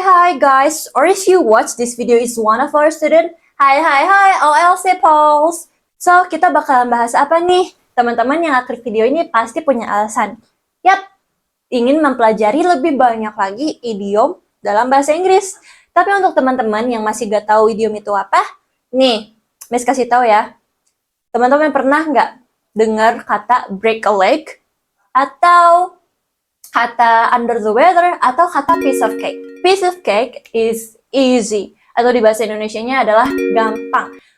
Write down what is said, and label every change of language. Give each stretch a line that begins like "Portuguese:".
English: Hi guys, or if you watch this video is one of our student, hi OLC Pulse.
Indonesian: So, kita bakalan bahas apa nih? Teman-teman yang klik video ini pasti punya alasan. Yap, ingin mempelajari lebih banyak lagi idiom dalam bahasa Inggris. Tapi untuk teman-teman yang masih gak tahu idiom itu apa, nih, Miss kasih tahu ya. Teman-teman pernah nggak dengar kata break a leg? Atau kata under the weather? Atau kata
English: piece of cake? Piece of cake is easy.
Indonesian: Atau di bahasa Indonesianya adalah gampang.